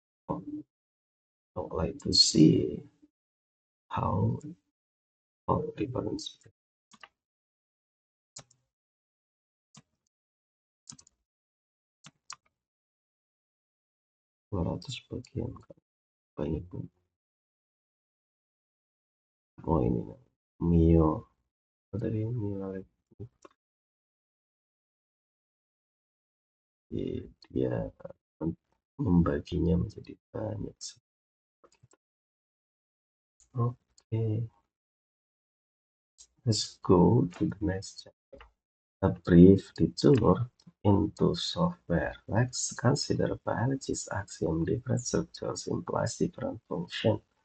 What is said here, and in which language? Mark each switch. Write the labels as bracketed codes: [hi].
[en] I would like to see how difference 200 [id] bagian banyak banget. Oh ini Mio dari Mio dia membaginya menjadi banyak. [en] Oke, let's go to the next chapter. A brief detour into software. Let's consider biology's axiom different structures implies different function.